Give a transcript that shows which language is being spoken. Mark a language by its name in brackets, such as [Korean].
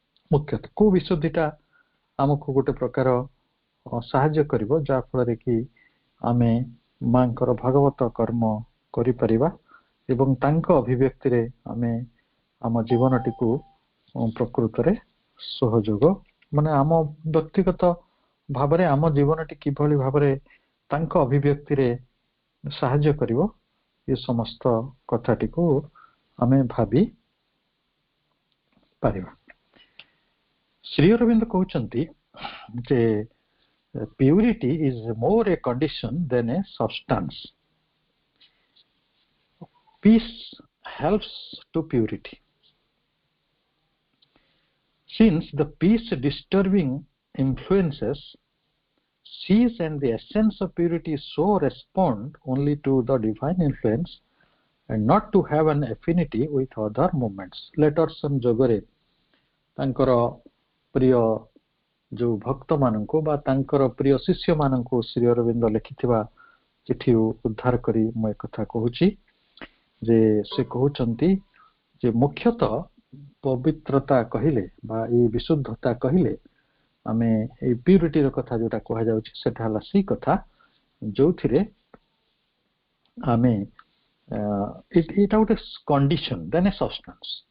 [Odia] ମୁଖ୍ୟତଃ କୋଉ ବିଶୁଦ୍ଧିଟା ଆମକୁ ଗୋଟେ ପ୍ରକାର ସାହାଯ୍ୟ କରିବ, ଯାହା ଫଳରେ କି ଆମେ ମାଙ୍କର ଭାଗବତ କର୍ମ କରିପାରିବା ଏବଂ ତାଙ୍କ ଅଭିବ୍ୟକ୍ତିରେ ଆମେ ଆମ ଜୀବନଟିକୁ ପ୍ରକୃତରେ ସହଯୋଗ, ମାନେ ଆମ ବ୍ୟକ୍ତିଗତ ଭାବରେ ଆମ ଜୀବନଟି କିଭଳି ଭାବରେ ତାଙ୍କ ଅଭିବ୍ୟକ୍ତିରେ ସାହାଯ୍ୟ କରିବ, ଏ ସମସ୍ତ କଥାଟିକୁ ଆମେ ଭାବି ପାରିବା। ଶ୍ରୀ ଅରବିନ୍ଦ କହୁଛନ୍ତି ଯେ [English] purity is more a condition than a substance. Peace helps to purity. Since the peace disturbing influences cease and the essence of purity so respond only to the divine influence and not to have an affinity with other movements. [Odia] Letters ଯୋଗରେ ତାଙ୍କର ପ୍ରିୟ ଯୋଉ ଭକ୍ତ ମାନଙ୍କୁ ବା ତାଙ୍କର ପ୍ରିୟ ଶିଷ୍ୟ ମାନଙ୍କୁ ଶ୍ରୀ ଅରବିନ୍ଦ ଲେଖିଥିବା ଚିଠି ଉଦ୍ଧାର କରି ମୁଁ ଏକଥା କହୁଛି ଯେ ସେ କହୁଛନ୍ତି ଯେ ମୁଖ୍ୟତଃ ପବିତ୍ରତା କହିଲେ ବା ଏଇ ବିଶୁଦ୍ଧତା କହିଲେ ଆମେ ଏଇ ପ୍ୟୁରିଟିର କଥା ଯୋଉଟା କୁହାଯାଉଛି ସେଟା ହେଲା ସେଇ କଥା ଯୋଉଥିରେ ଆମେ ଏଇଟା ଗୋଟେ କଣ୍ଡିସନ ଦେନ୍ ଏ ସବଷ୍ଟାନ୍ସ।